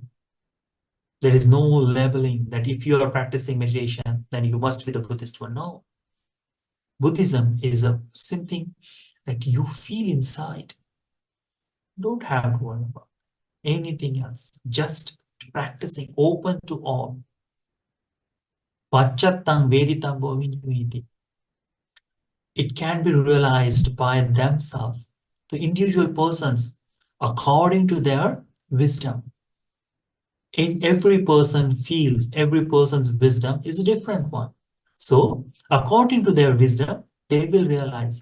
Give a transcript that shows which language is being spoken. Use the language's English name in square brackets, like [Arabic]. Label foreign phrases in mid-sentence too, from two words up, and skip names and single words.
[English] There is no labeling that if you are practicing meditation, then you must be the Buddhist one. No. Buddhism is something that you feel inside. Don't have to worry about anything else. Just practicing, open to all. [Pali] Pacchattam veditam bhoviniti. [English] It can be realized by themselves, the individual persons, according to their wisdom. Every person feels, every person's wisdom is a different one. So according to their wisdom, they will realize.